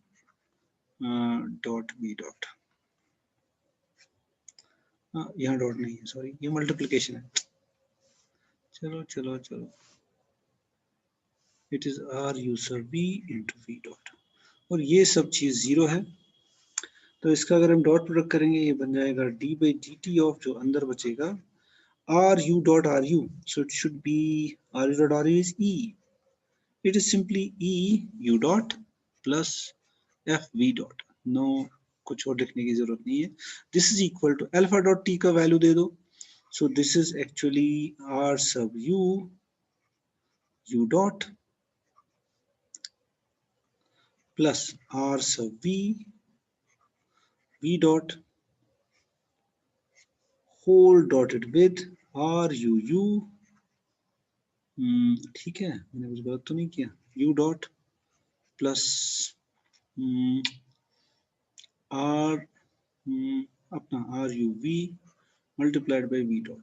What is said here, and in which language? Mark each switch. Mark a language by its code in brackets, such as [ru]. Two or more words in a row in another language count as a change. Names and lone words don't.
[en] dot v dot, [hi] यहाँ डॉट नहीं है, सॉरी ये मल्टीप्लिकेशन है, चलो चलो चलो, [en] it is r u sub v into v dot, [hi] और ये सब चीज 0 है, तो इसका अगर हम [en] dot product [hi] करेंगे ये बन जाएगा [en] d by dt of, [hi] जो अंदर बचेगा [en] r u dot r u, so it should be r u dot r u is e, it is simply e u dot plus f v dot, नो [hi] कुछ और लिखने की जरूरत नहीं है। [en] this is equal to alpha dot t [hi] का वैल्यू दे दो। [en] so this is actually r sub u dot plus r sub v dot whole dotted with r u [hi] ठीक है, मैंने कुछ गलत तो नहीं किया, [en] u dot plus r अपना r u v multiplied by v dot.